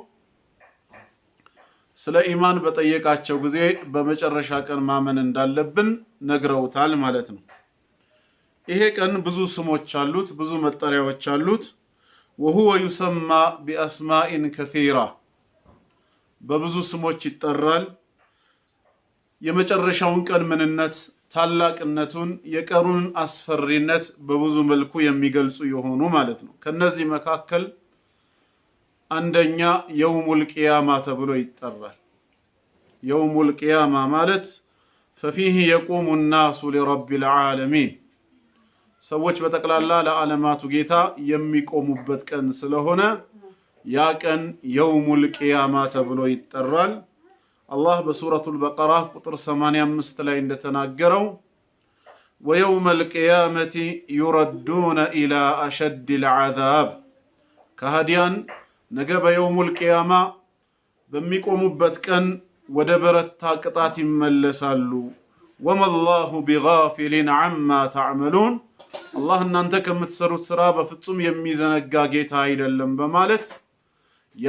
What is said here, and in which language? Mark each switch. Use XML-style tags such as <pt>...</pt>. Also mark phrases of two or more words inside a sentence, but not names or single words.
<am>ስለ ኢማን በጠየቃቸው ጊዜ በመጨረሻ ቀን ማመን እንዳለብን ነግረውታል ማለት ነው። ይሄ ቀን ብዙ ስሞች አሉት፣ ብዙ መጠሪያዎች አሉት።</am> <ar>وهو يسمى بأسماء كثيرة</ar> <am>በብዙ ስሞች ይጠራል። የመጨረሻውን ቀን ምንነት ታላቅነቱን የቀኑን አስፈሪነት በብዙ መልኩ የሚገልጹ የሆኑ ማለት ነው። ከነዚህ መካከል አንደኛ</am> <ar>يوم القيامة</ar> <am>ተብሎ ይጠራል።</am> <ar>يوم القيامة</ar> <am>ማለት</am> <ar>ففيه يقوم الناس لرب العالمين</ar> <am>ሰዎች በጠቅላላ ለዓለማቱ ጌታ የሚቆሙበት ቀን ስለሆነ ያ ቀን</am> <ar>يوم القيامة</ar> <am>ተብሎ ይጠራል። አላህ በሱረቱል በቀራ ቁጥር 85 ላይ እንደተናገረው</am> <ar>ويوم القيامة يردون إلى أشد العذاب</ar> <am>ከሃዲያን ነገ</am> <ar>بيوم القيامة</ar> <am>በሚቆሙበት ቀን ወደ በረታ ቅጣት ይመለሳሉ።</am> <ar>وما الله بغافل عما تعملون</ar> <am>አላህ እናንተ ከምትሰሩት ስራ በፍጹም የሚዘነጋ ጌታ አይደለም በማለት ያ</am>